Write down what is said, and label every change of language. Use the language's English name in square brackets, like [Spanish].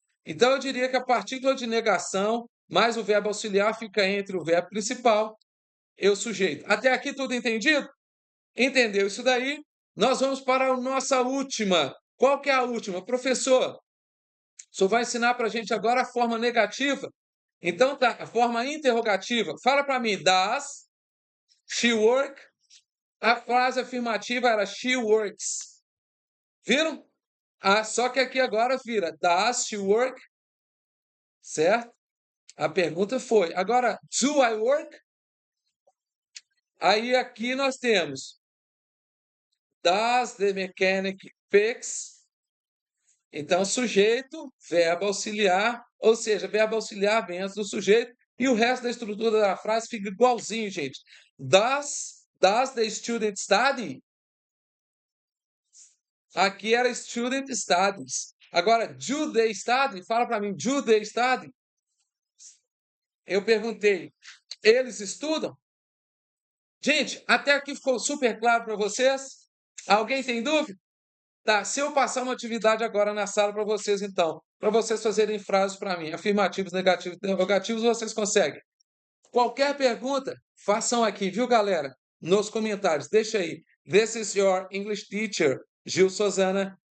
[Portuguese] Então, eu diria que a partícula de negação mais o verbo auxiliar fica entre o verbo principal e o sujeito. Até aqui tudo entendido? Entendeu isso daí? Nós vamos para a nossa última. Qual que é a última? Professor, o senhor vai ensinar para a gente agora a forma negativa. Então, tá, a forma interrogativa. Fala para mim, [English] does she work? [Portuguese] A frase afirmativa era [English] she works. [Portuguese] Viram? Só que aqui agora vira [English] does she work? [Portuguese] Certo? A pergunta foi. [English] Agora, do I work? [Portuguese] Aí aqui nós temos [English] does the mechanic fix? [Portuguese] Então, sujeito, verbo auxiliar, ou seja, verbo auxiliar vem antes do sujeito, e o resto da estrutura da frase fica igualzinho, gente. [English] Does the student study? [Portuguese] Aqui era [English] student studies. Agora, do they study? [Portuguese] Fala para mim, [English] do they study? [Portuguese] Eu perguntei, eles estudam? Gente, até aqui ficou super claro para vocês? Alguém tem dúvida? Tá, se eu passar uma atividade agora na sala para vocês, então, para vocês fazerem frases para mim, afirmativos, negativos, interrogativos, vocês conseguem. Qualquer pergunta, façam aqui, viu, galera? Nos comentários, deixa aí. [English] This is your English teacher, Gil Sozana.